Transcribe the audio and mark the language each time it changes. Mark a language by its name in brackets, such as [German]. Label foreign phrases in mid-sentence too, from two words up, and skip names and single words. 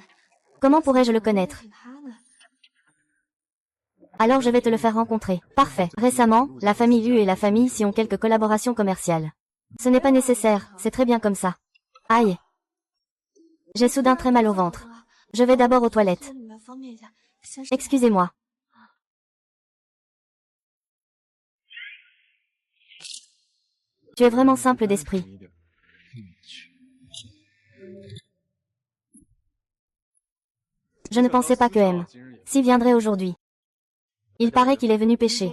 [French] Comment pourrais-je le connaître? [Chinese] 是他呢。 [French] Alors je vais te le faire rencontrer. Parfait. Récemment, la famille Lu et la famille Si ont quelques collaborations commerciales. Ce n'est pas nécessaire, c'est très bien comme ça. Aïe. J'ai soudain très mal au ventre. Je vais d'abord aux toilettes. [Chinese] 你们方便一下，先是 [French] Excusez-moi. Tu es vraiment simple d'esprit. Je ne pensais pas que M. Si viendrait aujourd'hui. Il paraît qu'il est venu pêcher.